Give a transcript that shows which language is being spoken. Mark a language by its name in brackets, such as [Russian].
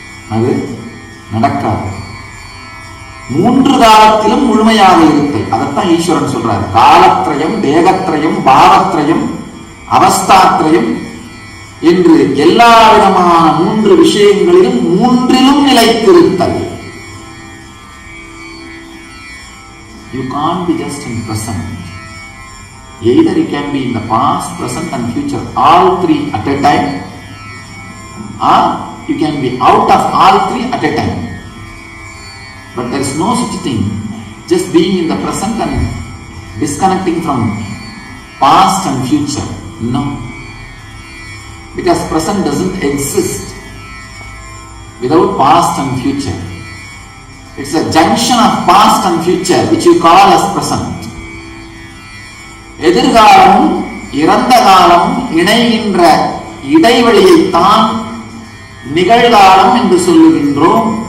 [Tamil] அது நடக்காது. மூன்று காலத்திலும் முழுமையாக இருத்தல். அதைத்தான் ஈஸ்வரன் சொல்றாரு. காலத்ரயம், தேகத்ரயம், பாவத்ரயம், அவஸ்தாத்ரயம் என்று எல்லா விதமான மூன்று விஷயங்களிலும் மூன்றிலும் நிலைத்திருத்தல். [English] You can't be just in present. Either you can be in the past, present and future, all three at a time, or you can be out of all three at a time. But there is no such thing, just being in the present and disconnecting from past and future. No. Because present doesn't exist without past and future. It's a junction of past and future which you call as present. [Tamil] எதிர்காலமும் இறந்த காலம் இணைகின்ற இடைவெளியைத்தான் நிகழ்காலம் என்று சொல்லுகின்றோம்.